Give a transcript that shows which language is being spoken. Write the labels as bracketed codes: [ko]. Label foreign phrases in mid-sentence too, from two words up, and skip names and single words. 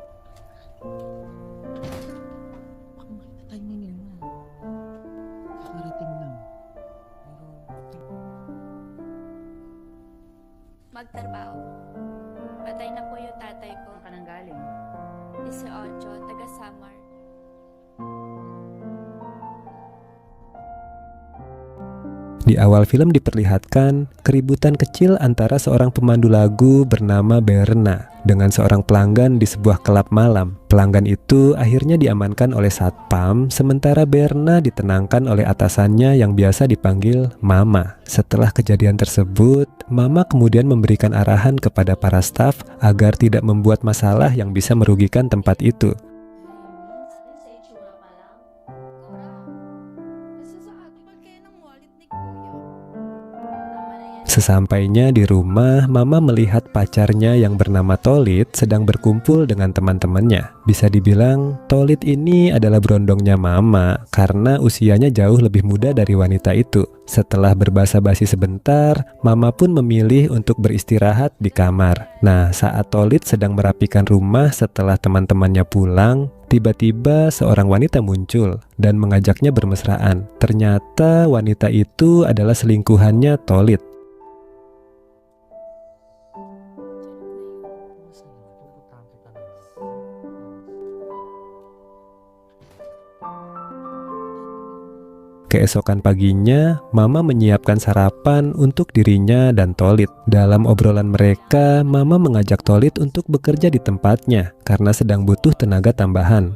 [tl] Baka makita tayo ni Nina. Kakarating lang. Magtrabaho. Patay na po yung tatay ko. Saan ka nang galing? 18, taga Samar. [id] Di awal film diperlihatkan keributan kecil antara seorang pemandu lagu bernama Berna dengan seorang pelanggan di sebuah klub malam. Pelanggan itu akhirnya diamankan oleh satpam, sementara Berna ditenangkan oleh atasannya yang biasa dipanggil Mama. Setelah kejadian tersebut, Mama kemudian memberikan arahan kepada para staf agar tidak membuat masalah yang bisa merugikan tempat itu. [tl] Sa itsura pa lang. Kurang. Nasa sa atin kaya ng wallet ni Kuya. Tama na yan. [id] Sesampainya di rumah, Mama melihat pacarnya yang bernama Tolit sedang berkumpul dengan teman-temannya. Bisa dibilang, Tolit ini adalah berondongnya Mama karena usianya jauh lebih muda dari wanita itu. Setelah berbasa-basi sebentar, Mama pun memilih untuk beristirahat di kamar. Nah, saat Tolit sedang merapikan rumah setelah teman-temannya pulang, tiba-tiba seorang wanita muncul dan mengajaknya bermesraan. Ternyata wanita itu adalah selingkuhannya Tolit. [tl] Pupuntahan kita ng [id] Keesokan paginya, Mama menyiapkan sarapan untuk dirinya dan Tolit. Dalam obrolan mereka, Mama mengajak Tolit untuk bekerja di tempatnya karena sedang butuh tenaga tambahan.